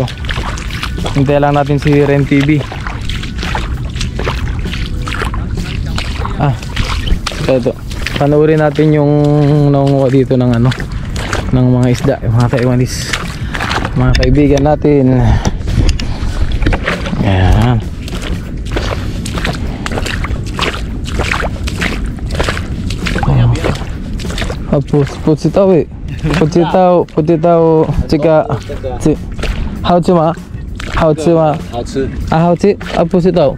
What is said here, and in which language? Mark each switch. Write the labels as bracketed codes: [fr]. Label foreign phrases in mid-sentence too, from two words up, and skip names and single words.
[tl] Hintay lang natin si Ren TV. Ito, panoorin natin yung nangunguha dito ng ano, ng mga isda, yung mga Taiwanese, mga kaibigan natin. Ayan. [zh] 不知道诶，不知道，这个好吃吗？好吃吗？好吃。啊，好吃啊，不知道。